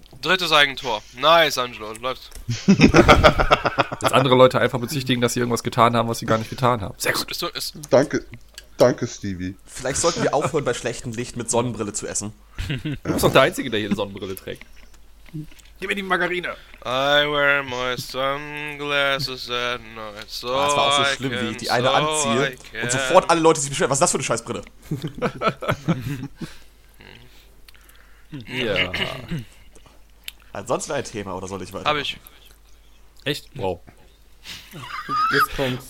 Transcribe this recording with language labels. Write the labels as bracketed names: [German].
[German] Drittes Eigentor. Nice, Angelo. Läuft. Dass andere Leute einfach bezichtigen, dass sie irgendwas getan haben, was sie gar nicht getan haben. Sehr gut. Danke. Danke, Stevie. Vielleicht sollten wir aufhören, bei schlechtem Licht mit Sonnenbrille zu essen. Du bist doch der Einzige, der hier eine Sonnenbrille trägt. Gib mir die Margarine. [English] I wear my sunglasses at night. [German] So das war auch so schlimm, wie ich die eine anziehe und sofort alle Leute sich beschweren. Was ist das für eine Scheißbrille? Ja. Ansonsten ein Thema, oder soll ich weiter? Hab ich. Echt? Wow. Jetzt kommt's.